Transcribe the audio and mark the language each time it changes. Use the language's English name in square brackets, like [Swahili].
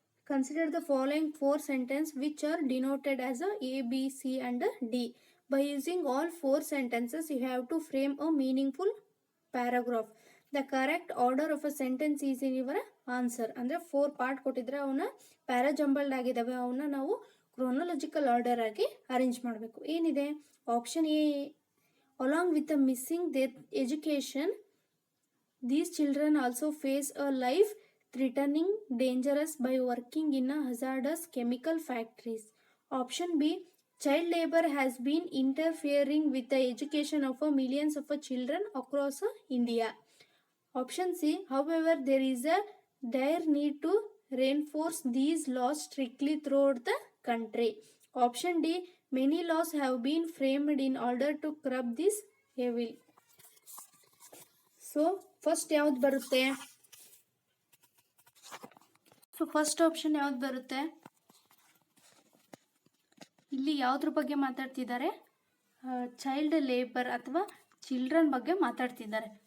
[English] Consider the following 4 sentences which are denoted as A, B, C and D. By using all 4 sentences, you have to frame a meaningful paragraph. The correct order of a sentence is in your answer. [Kannada] ಅಂದರೆ 4 part ಕೊಟ್ಟಿದ್ರೆ ಅವನ್ನ ಪ್ಯಾರಾಜಂಬಲ್ಡ್ ಆಗಿದ್ದಾವೆ, ಅವನ್ನ ನಾವು chronological order ಆಗಿ arrange ಮಾಡಬೇಕು. [English] ಏನಿದೆ option A, along with the missing their education, these children also face a life threatening dangerous by working in a hazardous chemical factories. Option B, child labor has been interfering with the education of millions of children across India. Option C, however, there is a dire need to reinforce these laws strictly throughout the country. Option D, many laws have been framed in order to curb this evil. So, first [Kannada] ಯಾವ್ದು ಬರುತ್ತೆ? So first option ಯಾವ್ದು ಬರುತ್ತೆ? ಇಲ್ಲಿ ಯಾವುದ್ರ ಬಗ್ಗೆ ಮಾತಾಡ್ತಿದ್ದಾರೆ? Child labour ಅಥವಾ children ಬಗ್ಗೆ ಮಾತಾಡ್ತಿದ್ದಾರೆ.